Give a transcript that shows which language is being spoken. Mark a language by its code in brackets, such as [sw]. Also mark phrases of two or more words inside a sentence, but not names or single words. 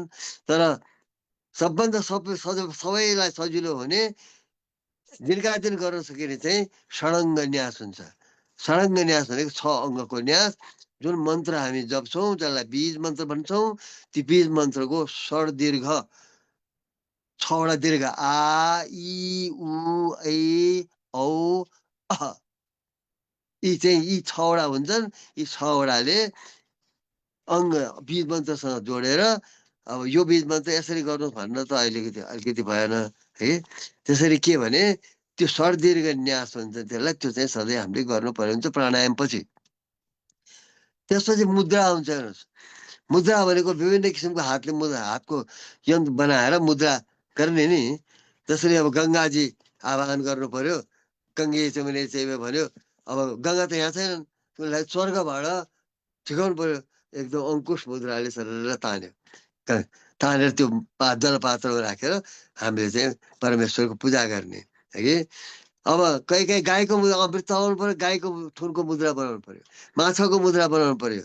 [ne] तर सबभन्दा सबैलाई सजिलो हुने दिनका दिन गर्न सकिने चाहिँ षडङ्ग न्यास हुन्छ। षडङ्ग न्यास भनेको 6 अङ्गको न्यास। जुन मन्त्र हामी जप्छौँ जसलाई बीज मन्त्र भन्छौँ, ती बीज मन्त्रको षड दीर्घ 6वटा दीर्घ आ इ उ ऐ औ अह, यी चाहिँ यी 6वटा हुन्छन्। यी 6वटाले अङ्ग बीज मन्त्रसँग जोडेर अब यो बीज मन्त्र यसरी गर्नु भन्न त अलिकति भएन है। त्यसरी के भने त्यो षडदीर्घ न्यास हुन्छ, त्यसलाई त्यो चाहिँ सधैँ हामीले गर्नु पर्ने हुन्छ प्राणायाम पछि। त्यसपछि मुद्रा हुन्छ। हेर्नुहोस्, मुद्रा भनेको विभिन्न किसिमको हातको यन्त्र बनाएर मुद्रा गर्ने नि। त्यसरी अब गङ्गाजी आवाहन गर्नु पर्यो, [sa] गङ्गे चमुने चैव [ne] भन्यो। अब गङ्गा त यहाँ छैनन्, उसलाई स्वर्गबाट ठिकाउनु पर्यो। एकदम अङ्कुश मुद्राले सरेर तानेर त्यो जलपात्रमा राखेर हामीले चाहिँ परमेश्वरको पूजा गर्ने है कि। अब कहीँ गाईको अमृत चलाउनु पर्यो, गाईको थुनको मुद्रा बनाउनु पर्यो, माछाको मुद्रा बनाउनु पर्यो।